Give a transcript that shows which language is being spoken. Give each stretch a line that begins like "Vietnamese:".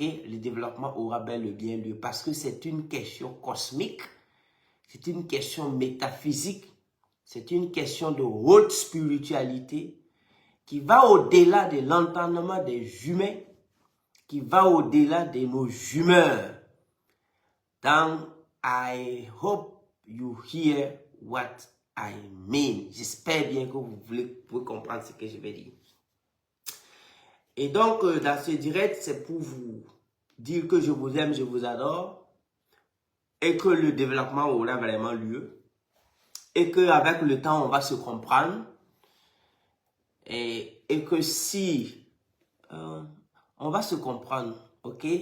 French: Le développement aura bel et bien lieu parce que c'est une question cosmique, c'est une question métaphysique, c'est une question de haute spiritualité qui va au-delà de l'entendement des humains, qui va au-delà de nos humeurs.
English: Donc, I hope you hear what I mean.
French: J'espère bien que vous pouvez comprendre ce que je vais dire. Et donc, dans ce direct, c'est pour vous dire que je vous aime, je vous adore, et que le développement aura vraiment lieu, et qu'avec le temps, on va se comprendre, et que si on va se comprendre, ok?